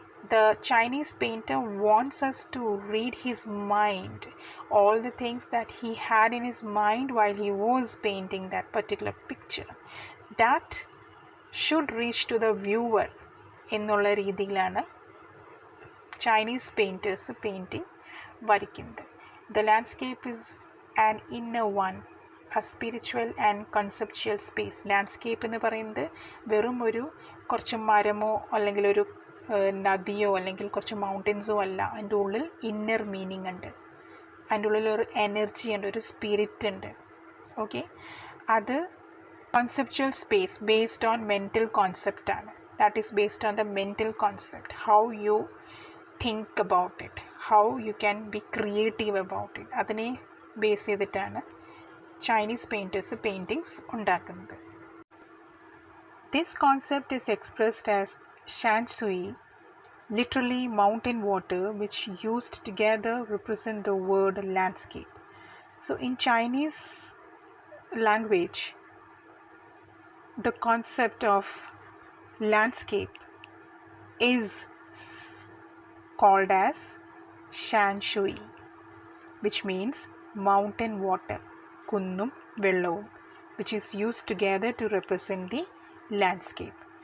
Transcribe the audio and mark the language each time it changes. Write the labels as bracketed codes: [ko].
[en] The Chinese painter wants us to read his mind, all the things that he had in his mind while he was painting that particular picture. That should reach to the viewer [ml] എന്നുള്ള രീതിയിലാണ് Chinese painters painting വരയ്ക്കുന്നത്. [en] The landscape is an inner one, a spiritual and conceptual space. [ml] Landscape എന്ന് പറയുന്നത് വെറും ഒരു കുറച്ച് മരമോ അല്ലെങ്കിൽ ഒരു നദിയോ അല്ലെങ്കിൽ കുറച്ച് മൗണ്ടൻസോ അല്ല. അതിൻ്റെ ഉള്ളിൽ ഇന്നർ മീനിങ് ഉണ്ട്, അതിൻ്റെ ഉള്ളിൽ ഒരു എനർജി ഉണ്ട്, ഒരു സ്പിരിറ്റ് ഉണ്ട്. [en] Okay, അത് conceptual space based on mental concept ആണ്. That is based on the mental concept, how you think about it, how you can be creative about it. [ml] അതിനെ ബേസ് ചെയ്തിട്ടാണ് ചൈനീസ് പെയിൻറ്റേഴ്സ് പെയിൻറ്റിങ്സ് ഉണ്ടാക്കുന്നത്. [en] This concept is expressed as shanshui, literally mountain water, which used together represent the word landscape. So in Chinese language, the concept of landscape is called as shanshui, which means mountain water, [ml] kunnum vellavum, [en] which is used together to represent the landscape.